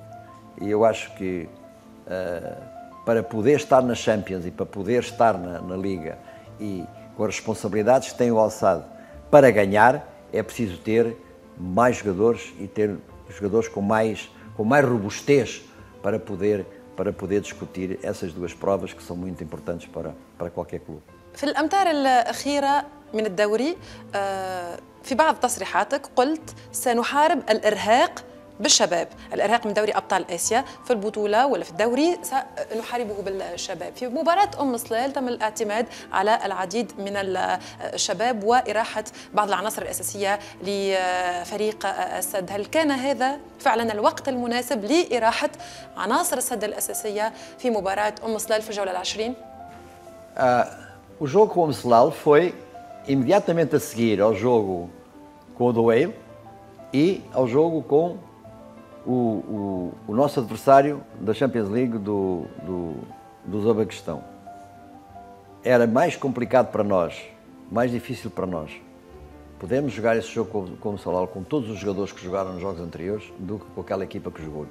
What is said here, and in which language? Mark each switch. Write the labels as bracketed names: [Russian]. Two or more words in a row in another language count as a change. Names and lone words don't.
[Portuguese] E eu acho que para poder estar na Champions e para poder estar na Liga e com as responsabilidades que tem o Al-Sadd para ganhar, é preciso ter mais jogadores e ter jogadores com mais robustez para poder discutir essas duas provas que são muito importantes para qualquer clube. [Arabic] في الأمتار الأخيرة من الدوري في بعض تصريحاتك قلت سنحارب الإرهاق بالشباب، الإرهاق من دوري أبطال آسيا في البطولة ولا في الدوري سنحاربه بالشباب. في مباراة صلال تم الاعتماد على العديد من الشباب وإراحة بعض العناصر الأساسية لفريق السد، هل كان هذا فعلا الوقت المناسب لإراحة عناصر السد الأساسية في مباراة صلال في الجولة العشرين؟ [Portuguese] O jogo com o Mslal foi imediatamente a seguir ao jogo com o Dueil e ao jogo com o nosso adversário da Champions League do Uzbequistão. Era mais complicado para nós, mais difícil para nós, podermos jogar esse jogo com o Mslal, com todos os jogadores que jogaram nos jogos anteriores, do que com aquela equipa que jogou.